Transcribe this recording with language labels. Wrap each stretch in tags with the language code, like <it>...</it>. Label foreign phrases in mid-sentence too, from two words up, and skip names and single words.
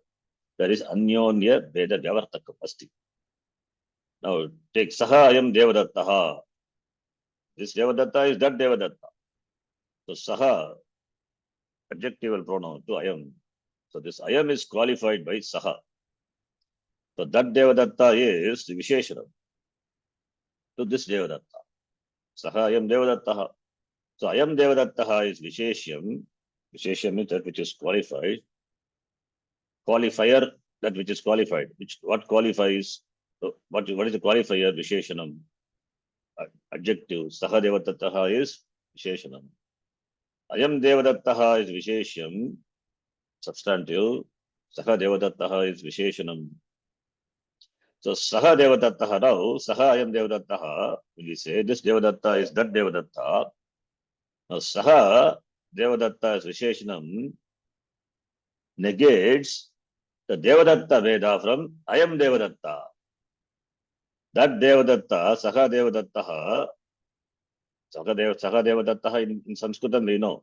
<en>There is</en> <sa>Anyonya Veda Vyavartakam Asti.</sa> <en>Now, take</en> <sa>Saha Ayam Devadattaha.</sa> <en>This Devadatta is that Devadatta. So Saha, adjectival pronoun to Ayam. So this Ayam is qualified by Saha. So that Devadatta is the Visheshanam to this Devadatta.</en> <sa>Saha Ayam Devadattaha.</sa> <en>So</en> <sa>Ayam Devadattaha</sa> <en>is Visheshyam. Visheshyam is that which is qualified. qualifier, that which is qualified. What qualifies? What is the qualifier? Visheshanam. Adjective.</en> <sa>Saha Devadattaha</sa> <en>is Visheshanam.</en> <sa>Ayam Devadattaha</sa> <en>is Visheshyam. Substantive.</en> <sa>Saha Devadattaha</sa> <en>is Visheshanam.</en> <sa>So Saha Devadattaha now, Saha Ayam Devadattaha,</sa> <en>when we say this Devadatta is that Devadatta. Now</en> <sa>Saha Devadatta</sa> <en>is Visheshanam negates the Devadatta Veda from</en> <sa>Ayam Devadatta.</sa> <en>That Devadatta,</en> <sa>Saha Devadattaha, Saha Devadattaha</sa> <en>in Sanskritam we know.</en>